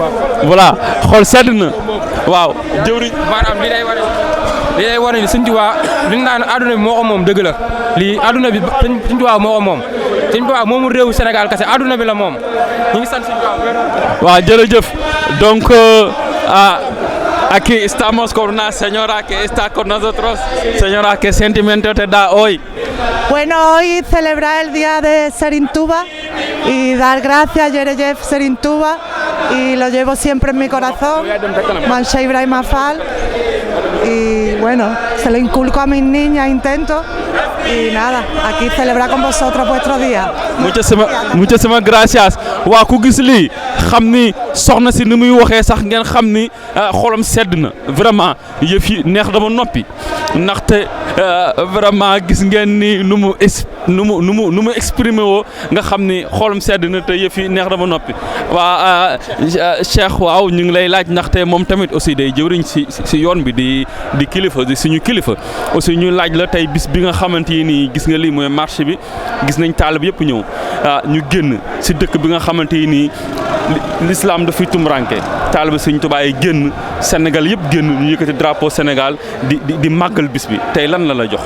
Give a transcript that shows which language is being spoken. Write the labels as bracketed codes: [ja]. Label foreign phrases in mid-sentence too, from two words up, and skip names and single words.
[wo] voilà xool sedd na waaw jëwriñ maanaam li lay wane ni Sëñ Tuubaa li ñu naan adduna bi moo ko moom dëgg la lii adduna bi Sëñ Tuubaa moo ko moom Sëñ Tuubaa moomu réewu Sénégal kese adduna bi la moom ñu ngi sant Sëñ Tuubaa. waaw jërëjëf [es] donc aquí estamos con una señora que está con nosotros. Señora, ¿qué sentimiento te da hoy? Bueno, hoy celebrar el día de Serigne Touba y dar gracias a Jerejef Serigne Touba y lo llevo siempre en mi corazón, Mancha Ibrahima Fall, y bueno, se lo inculco a mis niñas, intento, y nada, aquí celebrar con vosotros vuestro día. Muchísimas gracias. [wo] waa ku gis lii xam ni soxna si ni muy waxee sax ngeen xam ni xolam sedd na vraiment yëf yi neex dama noppi ndaxte vraiment gis ngeen ni nu mu exprimer woo nga xam ni xolam sedd na te yëf yi neex dama noppi waa Cheikh waaw ñu ngi lay laaj ndaxte moom tamit aussi day jëwriñ si yoon bi di kilifa di suñu kilifa aussi ñu laaj la tey bis bi nga xamante ni gis nga lii mooy marché bi gis nañ taalib yëpp ñëw ñu génn si dëkk bi nga xamante ni l'islam dafay tumranke taalibe Sëñ Tuubaa yi génn Sénégal yëpp génn ñu yëkkati drapeau Sénégal di màggal bis bi tey lan la la jox.